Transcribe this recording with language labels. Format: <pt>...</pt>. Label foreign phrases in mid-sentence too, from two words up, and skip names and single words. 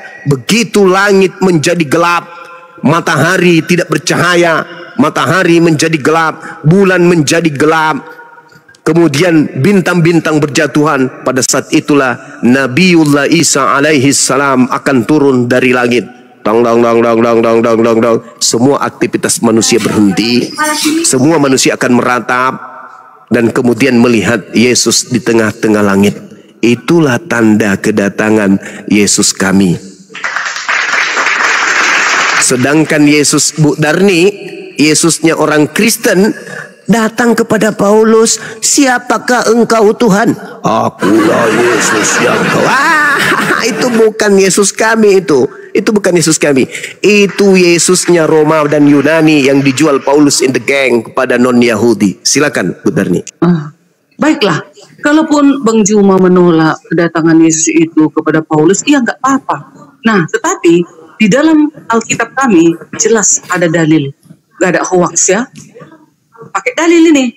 <id>Begitu langit menjadi gelap, matahari tidak bercahaya, matahari menjadi gelap, bulan menjadi gelap, kemudian bintang-bintang berjatuhan. Pada saat itulah Nabiullah Isa alaihissalam akan turun dari langit. Dang, dang, dang, dang, dang, dang, dang, dang, dang. Semua aktivitas manusia berhenti. Semua manusia akan meratap dan kemudian melihat Yesus di tengah-tengah langit. Itulah tanda kedatangan Yesus kami. Sedangkan Yesus Bu Darni, Yesusnya orang Kristen, datang kepada Paulus, siapakah engkau Tuhan? Akulah Yesus yang kau. Itu bukan Yesus kami itu. Itu bukan Yesus kami. Itu Yesusnya Roma dan Yunani yang dijual Paulus</id> <en>in the gang</en> <id>kepada non-Yahudi. Silakan Bu Darni. Baiklah, kalaupun Bang Juma menolak kedatangan Yesus itu kepada Paulus, iya nggak apa-apa. Nah, tetapi di dalam Alkitab kami jelas ada dalil. Nggak ada hoax ya. Pakai dalil ini.</id>